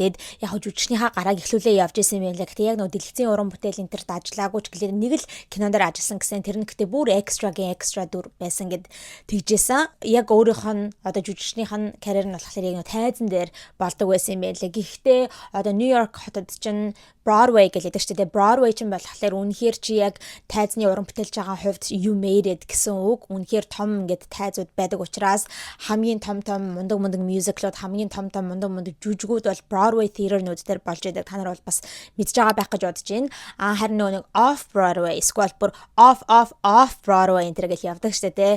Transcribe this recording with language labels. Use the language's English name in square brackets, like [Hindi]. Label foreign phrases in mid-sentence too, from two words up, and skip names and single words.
[Mongolian] Тэгэд яг жүжигчнийхаа гарааг эхлүүлээ явж исэн юм байна. Гэтэ яг нөө дэлгэцийн уран бүтээл энэ төрт ажиллаагүй ч гэлээ нэг л кинон дээр ажилласан гэсэн тэр нь гэтээ бүр экстра дүр байсан гэд тэгжсэн. Яг өөрийнх нь жүжигчнийх нь карьер нь болохоор яг нөө тайзан дээр болдог байсан юм байна. Гэхдээ New York хотод чинь Broadway гэдэг шүү дээ. Broadway чинь болохоор үнэхээр чи яг тайзны уран бүтээлж байгаа хувьд [English] you made it [Mongolian] гэсэн үг. Үнэхээр том ингээд тайзууд байдаг учраас хамгийн том мундаг мюзиклууд хамгийн том мундаг жүжигүүд бол Broadway theater-нууд дээр болж байдаг. Та нар бол бас мэдж байгаа байх гэж бодож байна. Харин нэг [English] off Broadway, [Mongolian] эсвэл бүр [English] off Broadway [Mongolian] энэ төр гэж явдаг шүү дээ.